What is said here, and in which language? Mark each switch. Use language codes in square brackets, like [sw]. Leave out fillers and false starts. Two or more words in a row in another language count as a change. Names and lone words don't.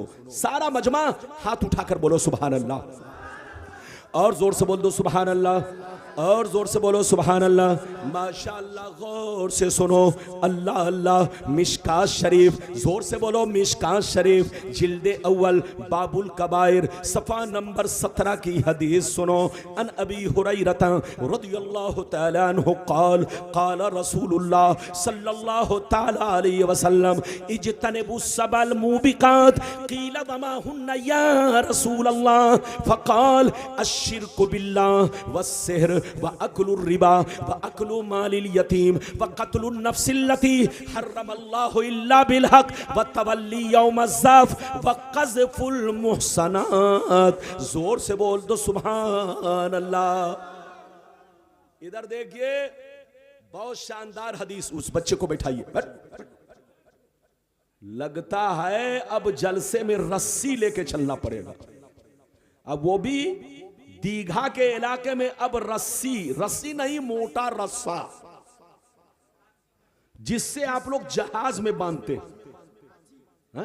[hi] सारा मजमा हाथ उठाकर बोलो [ar] سبحان الله, [hi] और जोर से बोल दो [ar] سبحان الله, [hi] और जोर से बोलो [ar] سبحان الله. [hi] माशाअल्लाह, गौर से सुनो। अल्लाह अल्लाह। मिशकात शरीफ, जोर से बोलो मिशकात शरीफ, जिल्दे अव्वल बाबुल कबायर, सफ़ा नंबर 17 की हदीस सुनो। [ar] عن أبي هريرة رضي الله تعالى عنه قال قال رسول الله صلى الله تعالى عليه وسلم اجتنبوا السبع الموبقات قيل وما هن يا رسول الله فقال الشرك بالله والسحر وأكل الربا وأكل مال اليتيم وقتل النفس التي حرم الله إلا بالحق والتولي يوم الزحف وقذف المحصنات. [hi] जोर से बोल दो [ar] سبحان الله. [hi] इधर देखिए, बहुत शानदार हदीस। उस बच्चे को बैठाइए। लगता है अब जलसे में रस्सी लेके चलना पड़ेगा। अब वो भी दीघा के इलाके में, अब रस्सी नहीं, मोटा रस्सा, जिससे आप लोग जहाज में बांधते हैं।